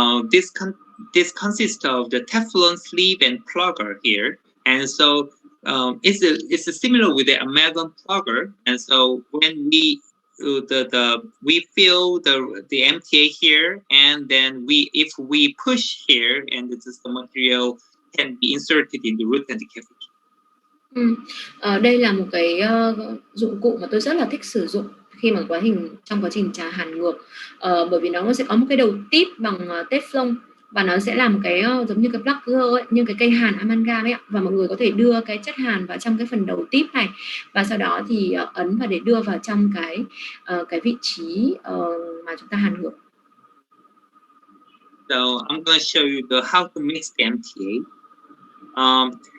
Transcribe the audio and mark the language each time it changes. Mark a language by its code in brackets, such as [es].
[en] This consists of the Teflon sleeve and plugger here, and so it's similar with the amalgam plugger. And so when we fill the MTA here, and then if we push here, and the material can be inserted in the root and the cavity. [vi] Đây là một cái dụng cụ mà tôi rất là thích sử dụng khi mà trong quá trình hàn ngược, bởi vì nó sẽ có một cái đầu tip bằng Teflon, và nó sẽ làm cái giống như cái plugger ấy, như cái cây hàn amalgam ấy, và mọi người có thể đưa cái chất hàn vào trong cái phần đầu tip này, và sau đó thì ấn và để đưa vào trong cái vị trí mà chúng ta hàn ngược. [en] So I'm going to show you how to mix the MTA.